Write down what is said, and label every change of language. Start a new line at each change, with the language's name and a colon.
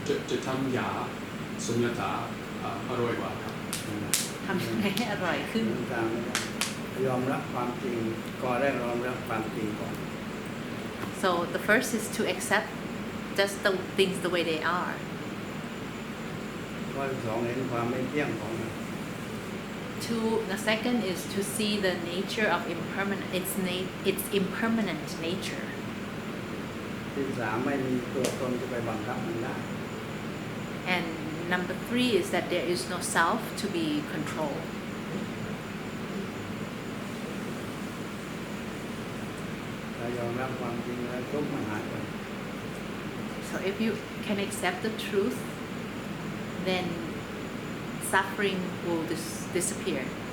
Thai: จะทำยาสุญญตาอร่อยกว่าครับ ทำยังไงให้อร่อยขึ้น ยอมรับความจริงก็ได้ยอมรับความจริงก่อน
English: So the first is to accept just the things the way they are.
Thai: ข้อที่สองเห็นความไม่เที่ยงของมัน
English: The second is to see the nature of its impermanent nature.
Thai: ที่สามไม่มีตัวตนจะไปบังคับมันได้
English: And number 3 is that there is no self to be controlled.
Thai: ถ้ายอมรับความจริงแล้วทุกข์มันหายไป
English: So if you can accept the truth, then suffering will disappear.